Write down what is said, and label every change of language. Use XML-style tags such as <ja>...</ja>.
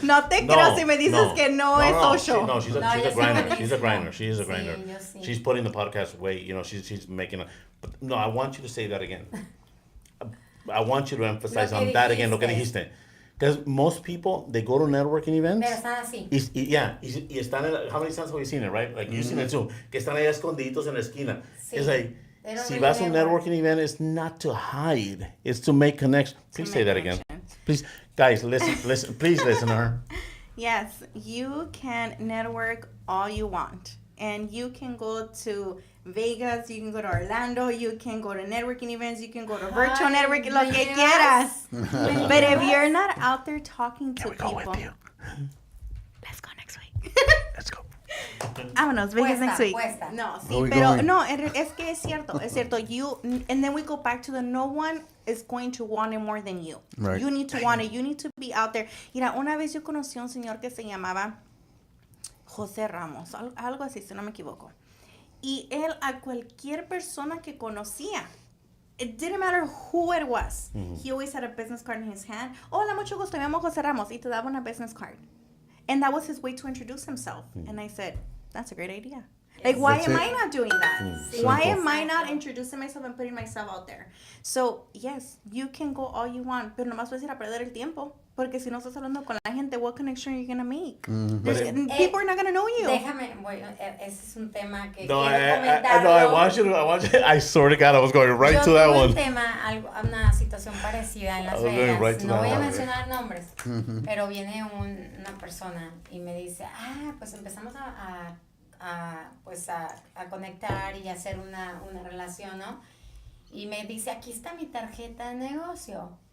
<es>No te creo si me dices que no es social.</es> <en>She's a grinder. She's a grinder. She is a grinder. She's putting the podcast away. You know, she's making a... But no, I want you to say that again. I want you to emphasize on that again,</en> <es>lo que dijiste.</es> <en>Because most people, they go to networking events.</en> <es>Pero están así. Y están</es> <en>how many times have you seen it, right? Like, you've seen it too.</en> <es>Que están ahí escondiditos en la esquina. Sí.</es> <en>It's like,</en> <es>si vas a un</es> <en>networking event, it's not to hide. It's to make connections. Please say that again. Please, guys, listen. Please listen to her. Yes, you can network all you want. And you can go to Vegas, you can go to Orlando, you can go to networking events, you can go to virtual networking,</en> <es>lo que quieras.</es> <en>But if you're not out there talking to people... Go with you. Let's go next week. Let's go.</en> <es>Vámonos,</es> <en>Vegas next week.</en> <es>No, sí, pero no, es que es cierto.</es> <en>You, and then we go back to no one is going to want it more than you. Right. You need to want it. You need to be out there.</en> <es>Mira, una vez yo conocí a un señor que se llamaba José Ramos, algo así, si no me equivoco. Y él a cualquier persona que conocía,</es> <en>it didn't matter who it was, he always had a business card in his hand.</en> <es>Hola, mucho gusto, me llamo José Ramos, y te daba una business card.</es> <en>And that was his way to introduce himself. And I said, that's a great idea. Like, why am I not doing that? Why am I not introducing myself and putting myself out there? So, yes, you can go all you want,</en> <es>pero nomás puedes ir a perder el tiempo. Porque si no estás hablando con la gente,</es> <en>what connection are you going to make? People are not going to know you.</en> <es>Déjame, ese es un tema que quiero comentar.</es> <en>No, I want you, I swear to God, I was going right to that one.</en> <es>Yo tuve un tema, una situación parecida en Las Vegas.</es> <en>Right</en> <es>no voy a mencionar nombres, pero viene una persona y me dice, pues empezamos a conectar y hacer una relación, ¿no? Y me dice, aquí está mi tarjeta de negocio.</es>